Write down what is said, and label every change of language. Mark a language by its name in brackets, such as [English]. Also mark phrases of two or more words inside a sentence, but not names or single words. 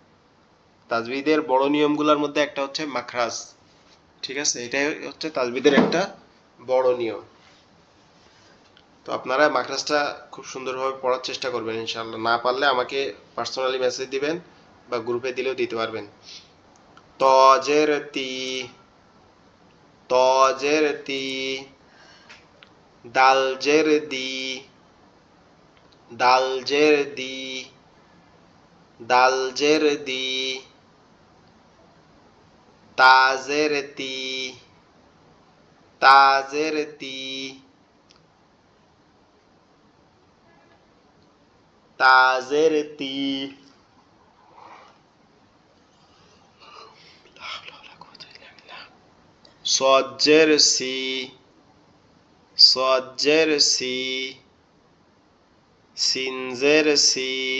[Bangla] তাজবিদের বড় নিয়মগুলোর মধ্যে একটা হচ্ছে মাখরাজ, ঠিক আছে? এটাই হচ্ছে তাজবিদের একটা বড় নিয়ম। তো আপনারা মাখরাজটা খুব সুন্দরভাবে পড়ার চেষ্টা করবেন [Arabic] إن شاء الله. [Bangla] না পারলে আমাকে পার্সোনালি মেসেজ দিবেন বা গ্রুপে দিলেও দিতে পারবেন। তজেরতি তজেরতি দালজেরদি দালজেরদি দালজেরদি তাজেরতি তাজেরতি তাজেরতি সজ্জেরসি সজ্জেরসি সিনজেরসি